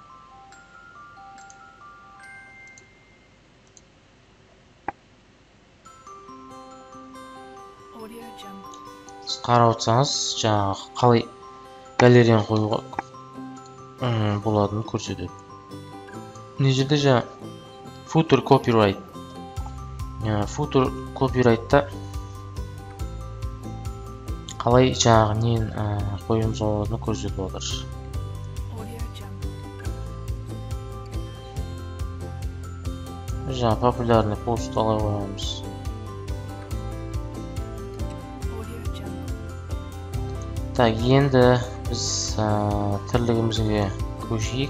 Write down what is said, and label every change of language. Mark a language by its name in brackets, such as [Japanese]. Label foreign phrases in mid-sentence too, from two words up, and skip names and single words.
[Kazakh] Сіз қарап отырсаңыз, жаңағы қалай галереяны қоюға болатынын көрсетеді. Мына жерде жаңа [English] footer copyright. Footer copyright'та [Kazakh] қалай жаңағы нен қоюымыз болатынын көрсетіп отыр. Жаңа [Russian] популярный пост [Kazakh] қалай қоямыз. Так, енді біз тірлігімізге көшейік.